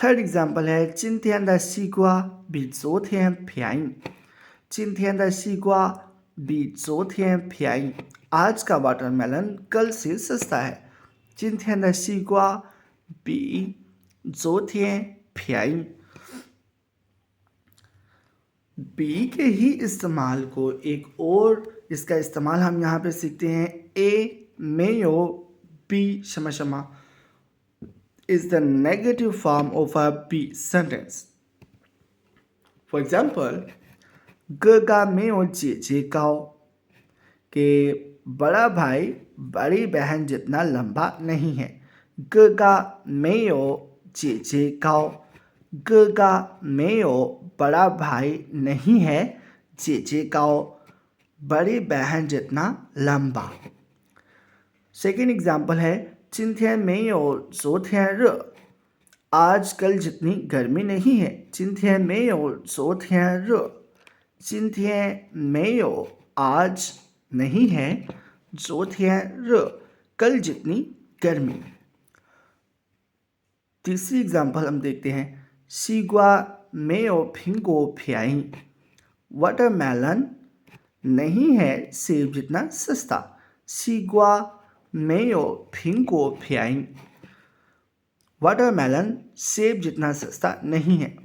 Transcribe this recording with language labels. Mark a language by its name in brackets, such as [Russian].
[Hindi] Third example है [Chinese] 今天的西瓜比昨天便宜。今天的西瓜比昨天便宜, [Hindi] आज का वाटरमेलन कल से सस्ता है। [Chinese] 今天的西瓜比昨天便宜। [Hindi] बी के ही इस्तेमाल को एक और इसका इस्तेमाल हम यहाँ पे सीखते हैं। [English] A मेयो B शमा is the negative form of a be sentence. For example, [Chinese] 哥哥没有姐姐高, [Hindi] कि बड़ा भाई बड़ी बहन जितना लंबा नहीं है। [Chinese] 哥哥没有姐姐高, 哥哥没有 [Hindi] बड़ा भाई नहीं है, [Chinese] 姐姐高 [Hindi] बड़ी बहन जितना लंबा। सेकेंड एग्जाम्पल है [Chinese] 今天没有昨天热, [Hindi] आज कल जितनी गर्मी नहीं है। [Chinese] 今天没有昨天热, 今天没有 [Hindi] आज नहीं है, [Chinese] 昨天热 [Hindi] कल जितनी गर्मी। तीसरी एग्जाम्पल हम देखते हैं। [Chinese] 西瓜没有苹果便宜, [Hindi] वाटरमेलन नहीं है सेब जितना सस्ता। [Chinese] 西瓜没有苹果便宜, [Hindi] वाटरमेलन सेब जितना सस्ता नहीं है।